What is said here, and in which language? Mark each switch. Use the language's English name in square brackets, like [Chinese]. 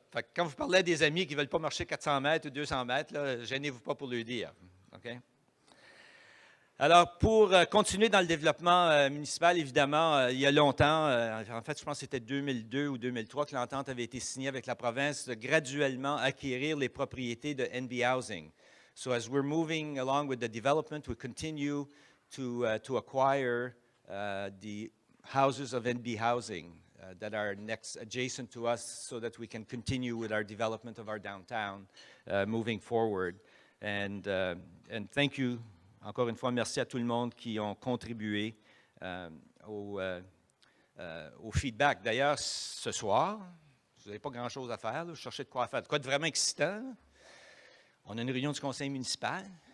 [French] Fait que quand vous parlez à des amis qui ne veulent pas marcher 400 mètres ou 200 mètres, là, gênez-vous pas pour le dire. OK? Alors, pour continuer dans le développement municipal, évidemment, il y a longtemps, en fait, je pense que c'était 2002 ou 2003 que l'entente avait été signée avec la province de graduellement acquérir les propriétés de NB Housing. [English] So, as we're moving along with the development, we continue to acquire the houses of NB Housing that are next adjacent to us so that we can continue with our development of our downtown moving forward. And thank you. [French] Encore une fois, merci à tout le monde qui ont contribué au feedback. D'ailleurs, ce soir, vous n'avez pas grand-chose à faire. Là. Je cherchais de quoi faire. De quoi de vraiment excitant. Là. On a une réunion du conseil municipal.